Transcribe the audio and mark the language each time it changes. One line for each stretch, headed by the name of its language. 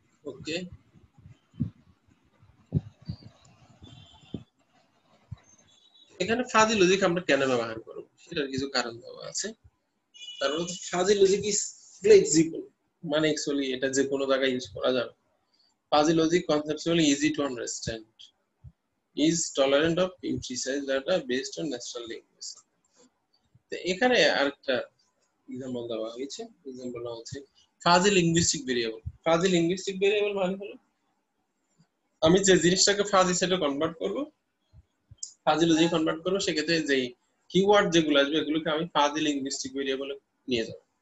Bangla: ওকে, এখানে fuzzy logic আমরা কেন ব্যবহার করব সেটার কিছু কারণ দেওয়া আছে। তারপর
English: fuzzy logic is flexible,
Bangla: মানে অ্যাকচুয়ালি এটা যে কোনো জায়গায় ইউজ করা যাবে।
English: Fuzzy logic conceptually easy to understand, is tolerant of imprecise data based on natural language।
Bangla: তো এখানে আরেকটা এক্সাম্পল দেওয়া হয়েছে, এক্সাম্পলটা হচ্ছে fuzzy linguistic variable. Fuzzy linguistic variable মানে হলো আমি যে জিনিসটাকে ফাজি সেটে কনভার্ট করব, ফাজি লজিক কনভার্ট করব, সেক্ষেত্রে যে কিওয়ার্ড যেগুলো আসবে এগুলোকে আমি ফাজি লিঙ্গুইস্টিক ভেরিয়েবলে নিয়ে যাব।